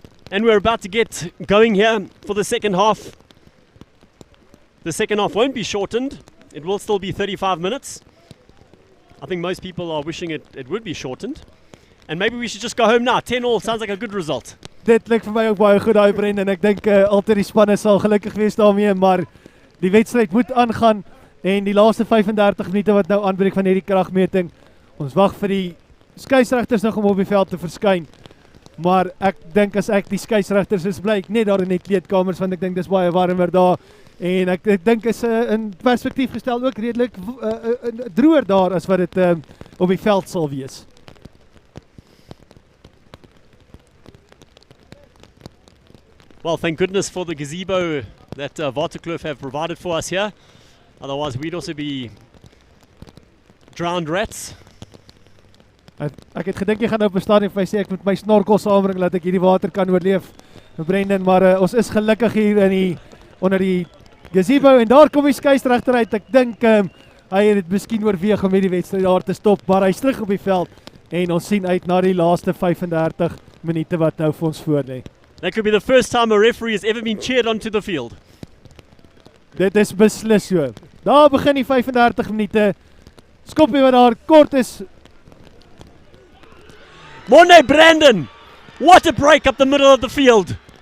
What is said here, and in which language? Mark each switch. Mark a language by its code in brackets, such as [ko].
[en] And we're about to get going here for the second half. The second half won't be shortened. It will still be 35 minutes. I think most people are wishing it would be shortened. And maybe we should just go home now. 10-all sounds like a good result. [af] Dit lyk vir my ook baie goed daai Brendan. Ek dink altyd die spanne sal gelukkig wees daarmee, maar die wedstryd moet aangaan en die laaste 35 minute wat nou aanbreek van hierdie kragmeting. Ons wag vir die skeieregters nog om op die veld te verskyn. Maar ek dink as ek die skeieregters is, bly ek net daar in die kleedkamers want ek dink dis baie warmer daar. En ek dink is in perspektief gestel ook redelik droër daar as wat dit op die veld sal wees. [en] Well, thank goodness for the gazebo that Waterkloof have provided for us here. Otherwise, we'd also be drowned rats. [af] Ek het gedink jy gaan op 'n stadium vir my sê ek moet my snorkel saambring dat ek hierdie water kan oorleef, Brendan, maar ons is gelukkig hier onder die gazebo en daar kom die skeieregter uit. Ek dink hy het dit miskien oorweeg om hierdie wedstryd daar te stop, maar hy's terug op die veld en ons sien uit na die laaste 35 minute wat nou vir ons voorlê. [en] That could be the first time a referee has ever been cheered onto the field. [af] Dit is beslis so. Daar begin die 35 minute. Skoppie wat daar kort is. [en] Morne Brandon! What a break up the middle of the field.